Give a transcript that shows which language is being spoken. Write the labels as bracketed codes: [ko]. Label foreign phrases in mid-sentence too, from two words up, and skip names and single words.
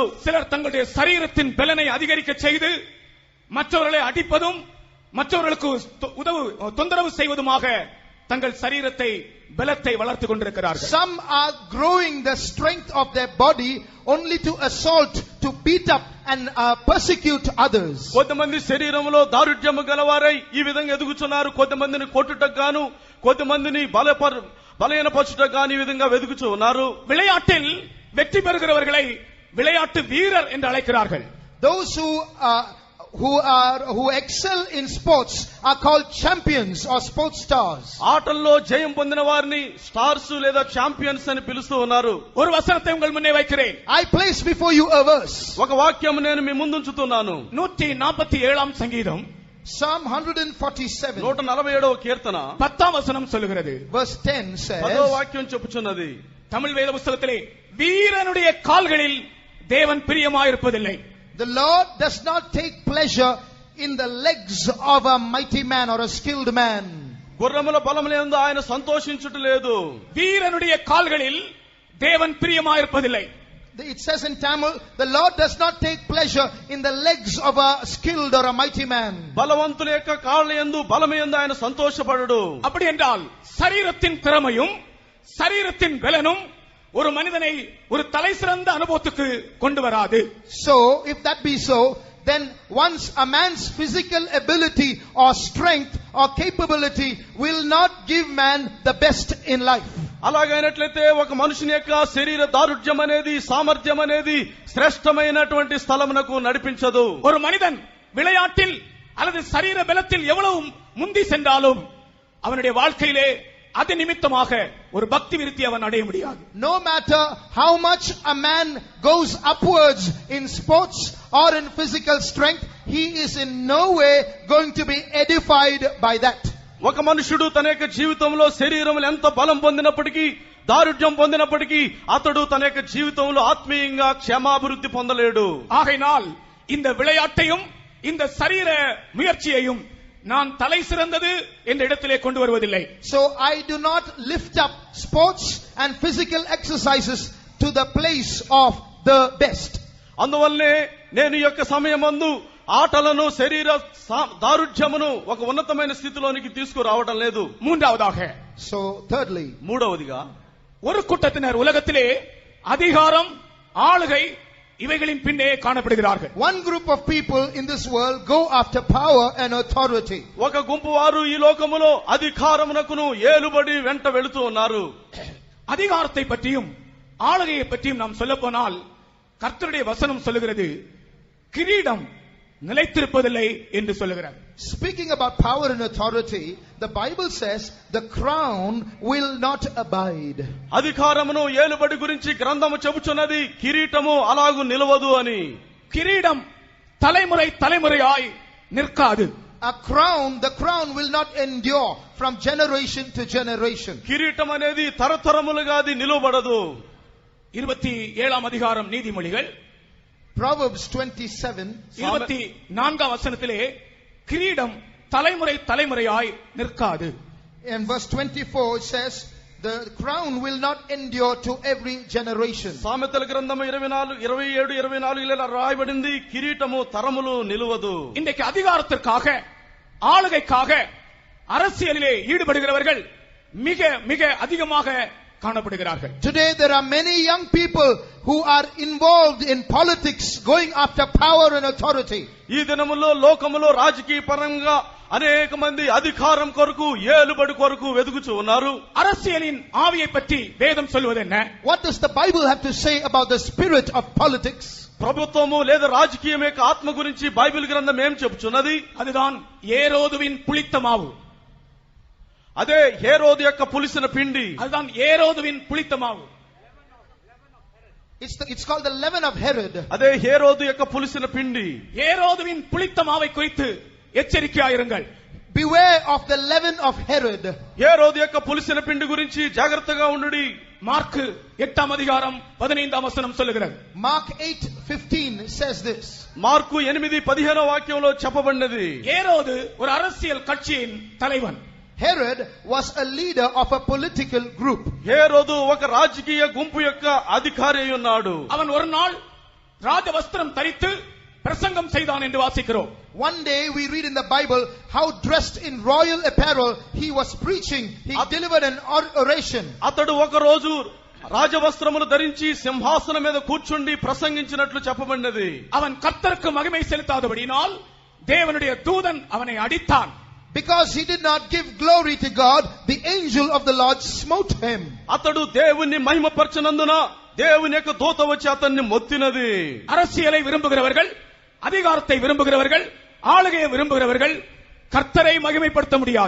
[ta] சிலர் தங்களுடைய சரீரத்தின் பலனை அதிகரிக்க செய்து மற்றவர்களை அடிப்பதும் மற்றவர்களுக்கு தொந்தரவு செய்வதுமாக தங்கள் சரீரத்தை பலத்தை வளர்த்துக் கொண்டிருக்கிறார்கள். [en] Some are growing the strength of their body only to assault, to beat up and persecute others. [te] కొంతమంది శరీరములో దారుఢ్యము గలవారై ఈ విధంగా ఎదుగుచున్నారు. కొంతమందిని కొట్టుటకు గాను, కొంతమందిని బలహీనపరచుటకు గాను ఈ విధంగా వెదుకుచూ ఉన్నారు. [ta] விளையாட்டில் வெற்றி பெறுகிறவர்களை விளையாட்டு வீரர் என்று அழைக்கிறார்கள். [en] Those who excel in sports are called champions or sports stars. [te] ఆటల్లో జయం పొందిన వారిని స్టార్స్ లేదా ఛాంపియన్స్ అని పిలుస్తూ ఉన్నారు. [ta] ஒரு வசனத்தை உங்கள் முன்னே வைக்கிறேன். [en] I place before you a verse. [te] ఒక వాక్యం నేను మీ ముందుంచుతున్నాను. [ta] 147 சங்கீதம் [en] Psalm 147 [te] 147వ కీర్తన [ta] 10 வசனம் சொல்லுகிறது. [en] verse 10 says, [te] 10వ వాక్యం చెప్పుచున్నది, [ta] தமிழ் வேத புத்தகத்திலே வீரனுடைய கால்களில் தேவன் பிரியமாயிருப்பதில்லை. [en] The Lord does not take pleasure in the legs of a mighty man or a skilled man. [te] గుర్రముల బలములందు ఆయన సంతోషించుట లేదు. [ta] வீரனுடைய கால்களில் தேவன் பிரியமாயிருப்பதில்லை. [en] It says in Tamil, the Lord does not take pleasure in the legs of a skilled or a mighty man. [te] బలవంతుల యొక్క కాళ్ళయందు బలమయందు ఆయన సంతోషపడడు. [ta] அப்படி என்றால் சரீரத்தின் திறமையும் சரீரத்தின் பலனும் ஒரு மனிதனை ஒரு தலைசிறந்த அனுபவத்துக்கு கொண்டு வராது. [en] So if that be so, then once a man's physical ability or strength or capability will not give man the best in life. [te] అలాగైనట్లయితే ఒక మనుషుని యొక్క శరీర దారుఢ్యం అనేది, సామర్థ్యం అనేది శ్రేష్టమైనటువంటి స్థలమునకు నడిపించదు. [ta] ஒரு மனிதன் விளையாட்டில் அல்லது சரீர பலத்தில் எவ்வளவு முந்தி சென்றாலும் அவனுடைய வாழ்க்கையிலே அது நிமித்தமாக ஒரு பக்தி விருத்தி அவன் அடைய முடியாது. [en] No matter how much a man goes upwards in sports or in physical strength, he is in no way going to be edified by that. [te] ఒక మనుషుడు తన యొక్క జీవితంలో శరీరంలో ఎంత బలం పొందినప్పటికీ, దారుఢ్యం పొందినప్పటికీ అతడు తన యొక్క జీవితంలో ఆత్మీయంగా క్షేమాభివృద్ధి పొందలేడు. [ta] ஆகையினால் இந்த விளையாட்டையும் இந்த சரீர முயற்சியையும் நான் தலை சிறந்தது என்ற இடத்திலே கொண்டு வருவதில்லை. [en] So I do not lift up sports and physical exercises to the place of the best. [te] అందువల్లే నేను ఈ యొక్క సమయమందు ఆటలను, శరీర దారుఢ్యమును ఒక ఉన్నతమైన స్థితిలోనికి తీసుకురావడం లేదు. [ta] மூன்றாவதாக, [en] So thirdly, [te] మూడవదిగా, [ta] ஒரு கூட்டத்தினர் உலகத்திலே அதிகாரம், ஆளுகை இவைகளின் பின்னே காணப்படுகிறார்கள். [en] one group of people in this world go after power and authority. [te] ఒక గుంపు వారు ఈ లోకములో అధికారమునకును ఏలుబడి వెంట వెళుతూ ఉన్నారు. [ta] அதிகாரத்தை பற்றியும் ஆளுகையை பற்றியும் நாம் சொல்ல போனால் கர்த்தருடைய வசனம் சொல்லுகிறது, கிரீடம் நிலைத்திருப்பதில்லை என்று சொல்லுகிறார். [en] Speaking about power and authority, the Bible says the crown will not abide. [te] అధికారమును ఏలుబడి గురించి గ్రంథము చెబుచున్నది, కిరీటము అలాగు నిలవదు అని. [ta] கிரீடம் தலைமுறை தலைமுறையாய் நிற்காது. [en] The crown will not endure from generation to generation. [te] కిరీటం అనేది తరతరములుగా అది నిలవబడదు. [ta] 27 அதிகாரம் நீதிமொழிகள் [en] Proverbs 27 [ta] 24 வசனத்திலே கிரீடம் தலைமுறை தலைமுறையாய் நிற்காது. [en] In verse 24 it says the crown will not endure to every generation. [te] సామెతల గ్రంథము 27-24 రాయబడింది, కిరీటము తరములు నిలవదు. [ta] இன்றைக்கு அதிகாரத்திற்காக, ஆளுகைக்காக அரசியலிலே ஈடுபடுகிறவர்கள் மிக மிக அதிகமாக காணப்படுகிறார்கள். [en] Today there are many young people who are involved in politics, going after power and authority. [te] ఈ దినములో లోకములో రాజకీయ పరంగా అనేక మంది అధికారం కొరకు ఏలుబడి కొరకు వెతుకుచూ ఉన్నారు. [ta] அரசியலின் ஆவியை பற்றி வேதம் சொல்வது என்ன? [en] What does the Bible have to say about the spirit of politics? [te] ప్రభుత్వము లేదా రాజకీయం యొక్క ఆత్మ గురించి బైబిల్ గ్రంథం ఏం చెబుతున్నది? [ta] அதுதான் ஏரோதுவின் புளித்த மாவு. [te] అదే హేరోదు యొక్క పులిసిన పిండి. [ta] அதுதான் ஏரோதுவின் புளித்த மாவு. [en] It's called the leaven of Herod. [te] అదే హేరోదు యొక్క పులిసిన పిండి. [ta] ஏரோதுவின் புளித்த மாவை குறித்து எச்சரிக்கையாயிருங்கள். [en] Beware of the leaven of Herod. [te] హేరోదు యొక్క పులిసిన పిండి గురించి జాగ్రత్తగా ఉండుడి. [ta] மார்க்கு 8ஆம் அதிகாரம் 15ஆம் வசனம் சொல்லுகிறது. [en] Mark 8:15 says this. [te] మార్కు 8:15 వాక్యంలో చెప్పబడినది. [ta] ஏரோது ஒரு அரசியல் கட்சியின் தலைவன். [en] Herod was a leader of a political group. [te] హేరోదు ఒక రాజకీయ గుంపు యొక్క అధికారి అయి ఉన్నాడు. [ta] அவன் ஒரு நாள் ராஜ வஸ்திரம் தரித்து பிரசங்கம் செய்தான் என்று வாசிக்கிறோம். [en] One day we read in the Bible how dressed in royal apparel he was preaching. He delivered an oration. [te] అతడు ఒక రోజు రాజవస్త్రములు ధరించి సింహాసనం మీద కూర్చుండి ప్రసంగించినట్లు చెప్పబడినది. [ta] அவன் கர்த்தருக்கு மகிமை செலுத்தாதபடியினால் தேவனுடைய தூதன் அவனை அடித்தான். [en] Because he did not give glory to God, the angel of the Lord smote him. [te] అతడు దేవుణ్ణి మహిమపరచనందున దేవుని యొక్క దూత వచ్చి అతన్ని మొత్తినది. [ta] அரசியலை விரும்புகிறவர்கள், அதிகாரத்தை விரும்புகிறவர்கள், ஆளுகையை விரும்புகிறவர்கள் கர்த்தரை மகிமைப்படுத்த முடியாது.